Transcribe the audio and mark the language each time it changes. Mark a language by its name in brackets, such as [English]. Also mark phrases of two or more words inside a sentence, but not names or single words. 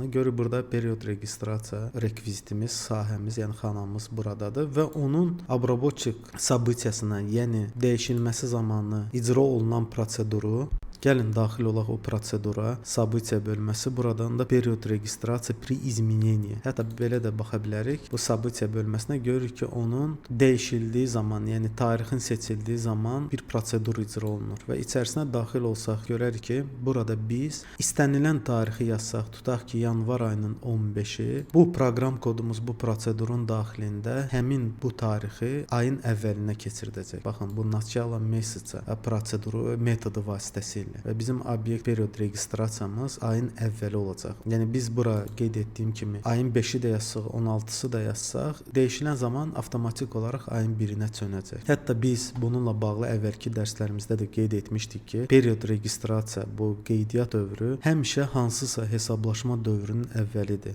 [Azerbaijani] Görürük burada period registrasiya rekvizitimiz, sahəmiz, yəni xanamız buradadır və onun [Russian] обработчик событиясına, [Azerbaijani] yəni dəyişilməsi zamanı icra olunan proseduru Gəlin daxil olaq o prosedura, события bölməsi, buradan da period registrasiya [Russian] при изменении. [Azerbaijani] Hətta belə də baxa bilərik. Bu события bölməsinə görürük ki, onun dəyişildiyi zaman, yəni tarixin seçildiyi zaman bir prosedur icra olunur və içərisinə daxil olsaq görərik ki, burada biz istənilən tarixi yazsaq, tutaq ki, yanvar ayının 15-i, bu proqram kodumuz bu prosedurun daxilində həmin bu tarixi ayın əvvəlinə keçirdəcək. Baxın, bu [Russian] начало месяца [Azerbaijani] proseduru metodu vasitəsilə. ilə və bizim obyekt period registrasiyamız ayın əvvəli olacaq. Yəni biz bura qeyd etdiyim kimi ayın 5-i də yazsaq, 16-sı da yazsaq, dəyişilən zaman avtomatik olaraq ayın 1-inə çönəcək. Hətta biz bununla bağlı əvvəlki dərslərimizdə də qeyd etmişdik ki, period registrasiya bu qeydiyyat dövrü həmişə hansısa hesablaşma dövrünün əvvəlidir.